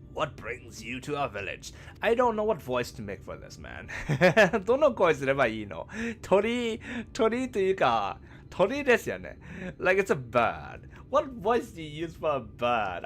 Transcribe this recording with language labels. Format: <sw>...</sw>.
<en>What brings you to our village? I don't know what voice to make for this, man.</en> <ja>どの声すればいいの？鳥というか、鳥ですよね。</ja> <en>Like it's a bird. What voice do you use for a bird?</en>